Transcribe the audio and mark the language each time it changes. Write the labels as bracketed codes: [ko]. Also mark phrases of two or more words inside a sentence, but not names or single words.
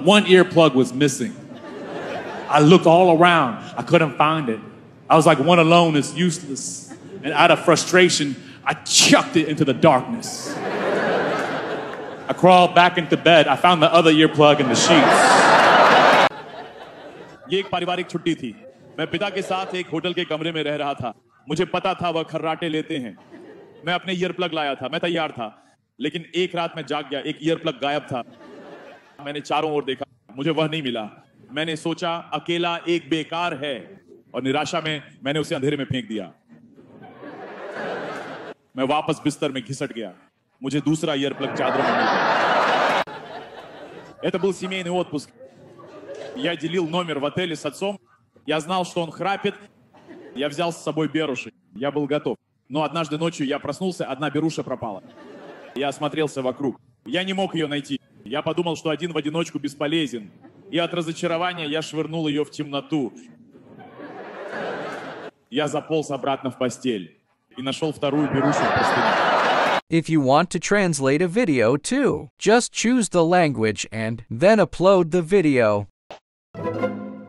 [en] One earplug was missing. I looked all around. I couldn't find it. I was like, one alone is useless. And out of frustration, I chucked it into the darkness. I crawled back into bed. I found the other earplug in the sheets. [hi] ये एक पारिवारिक छुट्टी थी. मैं पिता के साथ एक होटल के कमरे में रह रहा था. मुझे पता था वह खर्राटे लेते हैं. मैं अपने ईयरप्लग लाया था. मैं तैयार था. लेकिन एक रात मैं जाग गया. एक ईयरप्लग गायब था. मैंने चारों ओर देखा. मुझे वह नहीं मिला. मैंने सोचा अकेला एक बेकार है और निराशा में मैंने उसे अंधेरे में फेंक दिया. मैं वापस बिस्तर में घिसट गया. मुझे दूसरा ईयरप्लग चादरों में मिल गया. [ru] Это был семейный отпуск. Я делил номер в отеле с отцом. Я знал, что он храпит. Я взял с собой беруши. Я был готов. Но однажды ночью я проснулся, одна беруша пропала. Я осмотрелся вокруг. Я не мог ее найти. Я подумал, что один в одиночку бесполезен. И от разочарования я швырнул ее в темноту. Я заполз обратно в постель. И нашел вторую берушу в простыне. [en] If you want to translate a video too, just choose the language and then upload the video.